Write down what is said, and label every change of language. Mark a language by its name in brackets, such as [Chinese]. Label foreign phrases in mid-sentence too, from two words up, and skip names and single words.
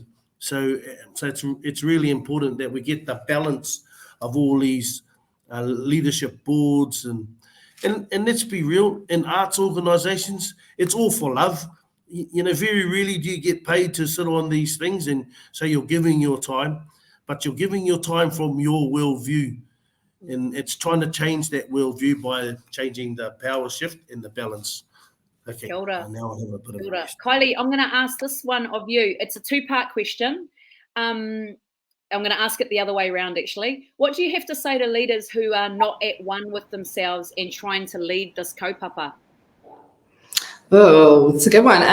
[English] So it's really important that we get the balance of all these leadership boards and let's be real, in arts organisations, it's all for love. Very rarely do you get paid to sit on these things, and so you're giving your time, but you're giving your time from your worldview. And it's trying to change that worldview by changing the power shift and the balance. Okay, [Māori] Kia ora. [English] now I have a bit of a rest. Kylie, I'm going to ask this one of you. It's a 2-part question. I'm going to ask it the other way around, actually. What do you have to say to leaders who are not at one with themselves and trying to lead this kaupapa? Oh, it's a good one.